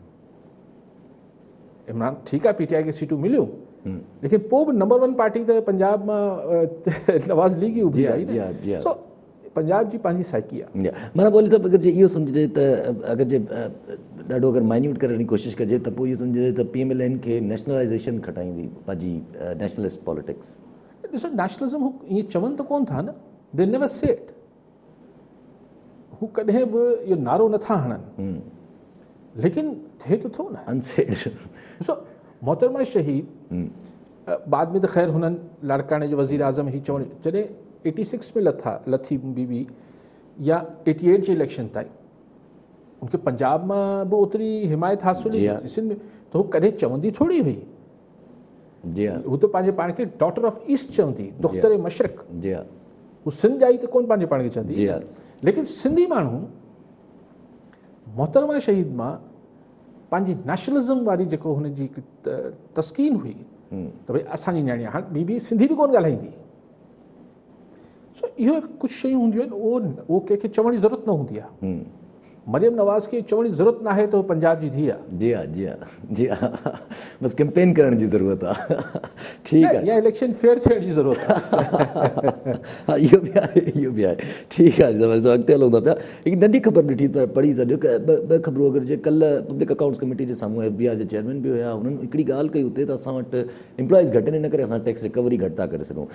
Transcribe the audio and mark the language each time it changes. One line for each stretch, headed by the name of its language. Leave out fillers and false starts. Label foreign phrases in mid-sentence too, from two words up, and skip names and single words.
Sindhi: इमरान ठीकु आहे, PTI खे सीटूं मिलियूं, लेकिन पोइ बि नंबर 1 पार्टी त पंजाब मां नवाज़ लीग ई उभरी आई। सो पंजाब जी पंहिंजी साइकी आहे। माना बोली साहब, अगरि जे इहो सम्झजे त अगरि जे ॾाढो अगरि माइन्यूट करण जी कोशिशि कजे त पोइ इहो सम्झजे त PMLN खे नेशनलाइज़ेशन खटाईंदी पंहिंजी
English: nationalist politics.
Sindhi: ॾिसो नेशनलिज़म हू ईअं चवनि त कोन था न,
English: they never say it,
Sindhi: हू कॾहिं बि इहो नारो नथा हणनि, लेकिन थिए त थो न अनसेड। ॾिसो मोहतरमा शहीद बाद में त ख़ैर हुननि लाड़काणे जो वज़ीर आज़म ही चवण, जॾहिं 86 में लथी बीबी या 88 जे इलेक्शन ताईं उनखे पंजाब मां बि ओतिरी हिमायत हासिल हुई, सिंध में त हू कॾहिं चवंदी थोरी हुई।
Urdu: جی ہاں,
Sindhi: हू त पंहिंजे पाण खे
English: daughter of East
Sindhi: चवंदी,
Urdu: دختر مشرق. جی ہاں,
Sindhi: हू सिंध जा ई त कोन पंहिंजे पाण खे चवंदी।
Urdu: جی ہاں,
Sindhi: लेकिन सिंधी माण्हू मोहतरमा शहीद मां पंहिंजी नेशनलिज़म वारी जेको हुनजी तस्कीन हुई त भई असांजी न्याणी हाणे बीबी सिंधी बि कोन ॻाल्हाईंदी। सो इहो कुझु शयूं हूंदियूं आहिनि, उहो कंहिंखे चवण जी ज़रूरत न हूंदी आहे। मरियम नवाज़ खे चवण जी ज़रूरत न आहे त पंजाब जी धीउ आहे।
Urdu: جی ہاں، جی ہاں، جی ہاں,
Sindhi: बस कैंपेन करण जी ज़रूरत आहे। ठीकु आहे, या
English: election fair
Sindhi: थियण जी ज़रूरत आहे। हा इहो बि आहे, इहो बि आहे। ठीकु आहे, ज़बरदस्त। अॻिते हलूं था पिया। हिकु नंढी ख़बर ॾिठी त पढ़ी छॾियो की ॿ ख़बरूं अगरि जे कल्ह पब्लिक अकाउंट्स कमेटी जे साम्हूं FBI जे चेयरमैन बि हुया, हुननि हिकिड़ी ॻाल्हि कई हुते त असां वटि एम्प्लॉइज़ घटि आहिनि, इन करे असां
English: tax recovery
Sindhi: घटि था करे सघूं।